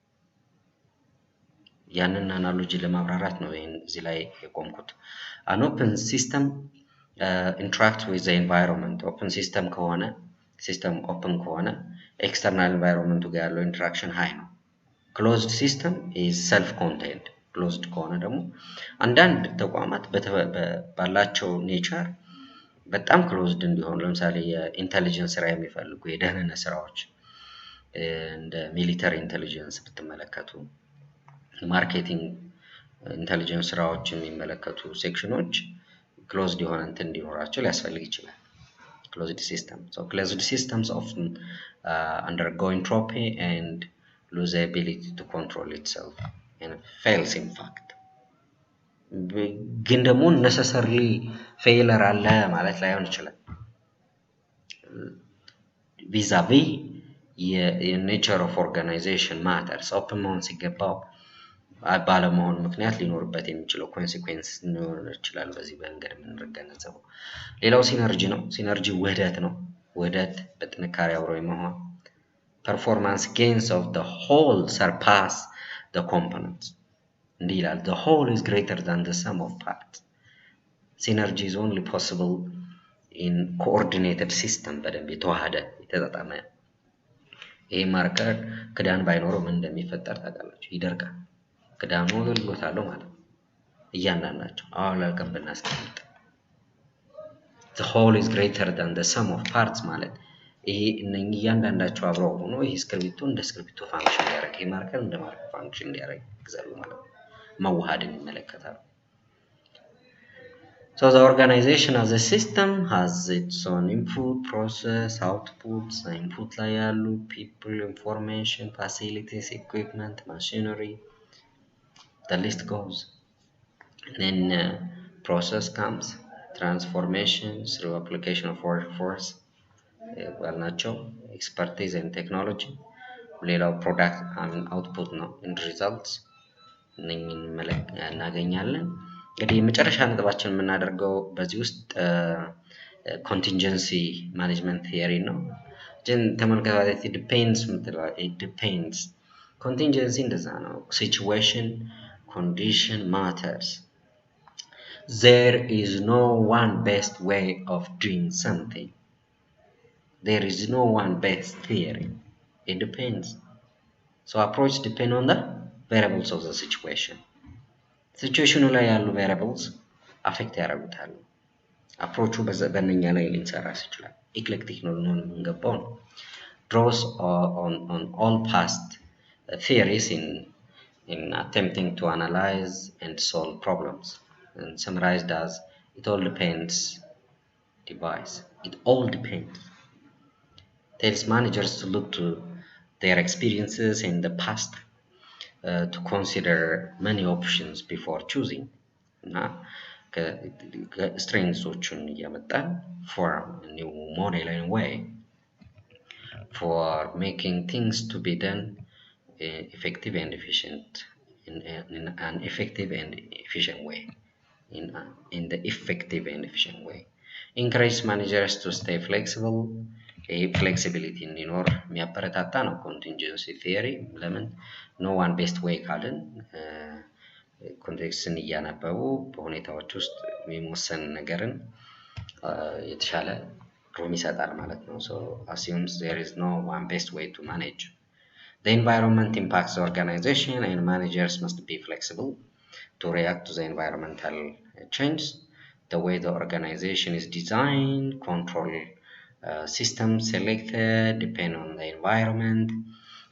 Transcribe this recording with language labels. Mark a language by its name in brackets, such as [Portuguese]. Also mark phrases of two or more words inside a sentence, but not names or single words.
[Amharic] ያንን አናሎጂ ለማብራራት ነው ይሄን እዚህ ላይ የቆምኩት። [English] an open system interact with the environment። open [Amharic] system ከሆነ [English] system open [Amharic] ከሆነ [English] external environment [Amharic] ጋር ያለው [English] interaction high [Amharic] ነው። [English] closed system is self contained። [Amharic] closed ከሆነ ደግሞ አንዳንድ ተቋማት ባላቸው ኔቸር በጣም ክሎዝድ እንዲሆን ለምሳሌ የኢንተለጀንስ ስራ የሚፈልጉ የደህንነት ስራዎች እንደ [English] military intelligence [Amharic] ብትመለከቱ፣ [English] marketing intelligence [Amharic] ስራዎች የሚመለከቱ ሴክሽኖች ክሎዝድ የሆነ እንትን እንዲኖራቸው ሊያስፈልግ ይችላል። [English] closed system. So closed systems often undergo entropy and lose the ability to control itself and fails in fact። [Amharic] ግን ደግሞ [English] necessarily failure [Amharic] አለ ማለት ላይሆን ይችላል። vis-a-vis [English] nature of organization matters። [Amharic] ኦፕን መሆን ሲገባው ባለመሆን ምክንያት ሊኖርበት የሚችለው ኮንሲኩዌንስ ሊኖር ይችላል። በዚህ መንገድ የምንገነዘበው ሌላው ሲነርጂ ነው። ሲነርጂ ውህደት ነው። ውህደት በጥንካሬ አብሮ የመሆን [English] performance gains of the whole surpass the components። [Amharic] እንዲህ ይላል [English] the whole is greater than the sum of parts። synergy is only possible in coordinated system። [Amharic] በደንብ የተዋሃደ የተጣጣመ። ይሄ ማርከር ክዳን ባይኖረው ምን እንደሚፈጠር ታውቃላችሁ? ይደርቃል። ክዳኑ አገልግሎት አለው ማለት ነው። እያንዳንዳቸው አወላልቀን ብናስቀምጥ [English] the whole is greater than the sum of parts [Amharic] ማለት ይሄ እነኚህ እያንዳንዳቸው አብረው ሆኖ ይሄ እስክሪብቶ እንደ እስክሪብቶ ፋንክሽን ያደርግ፣ ይሄ ማርከር እንደ ማርከር ፋንክሽን ያደርግ ይግዛሉ ማለት ነው። መዋሃድን ይመለከታሉ። [English] So the organization as a system has its own input, process, outputs. Input [Amharic] ላይ ያሉ [English] people, information, facilities, equipment, machinery, the list goes. And then process comes, transformation through application of workforce ናቸው። expertise and technology። ሌላው product and output ነው and results። [Amharic] እነኚህን እናገኛለን። እንግዲህ የመጨረሻ ነጥባችን የምናደርገው በዚህ ውስጥ [English] contingency management theory [Amharic] ነው። ግን ተመልከቱ [English] it depends። ኮንቲንጀንሲ [Amharic] እንደዛ ነው። [English] situation condition matters። there is no one best way of doing something. there is no one best theory. it depends. so approach depend on the variables of the situation። [Amharic] ሲቹዌሽኑ ላይ ያሉ [English] variables affect [Amharic] ያደርጉታል። አፕሮቹ በእነኛ ላይ ሊንሰራ ይችላል። ኤክሌክቲክ ነው የምንገባው ነው። [English] draws on all past theories in attempting to analyze and solve problems, and summarized as it all depends device. it all depends tells managers to look to their experiences in the past to consider many options before choosing. እና strengths-ዎቹን እያመጣን for a new model and way for making things to be done effective and efficient in an effective and efficient way. In the effective and efficient way. Encourage managers to stay flexible. [Amharic] ፍሌክሲቢሊቲ እንዲኖር የሚያበረታታ ነው [English] contingency theory። [Amharic] ለምን [English] no one best way [Amharic] ካልን ኮንቴክስትን እያነበቡ በሁኔታዎች ውስጥ የሚወሰን ነገርን የተሻለ ሩም ይሰጣል ማለት ነው። [English] so assumes there is no one best way to manage. The environment impacts the organization and managers must be flexible to react to the environmental change. The way the organization is designed, control systems selected depend on the environment.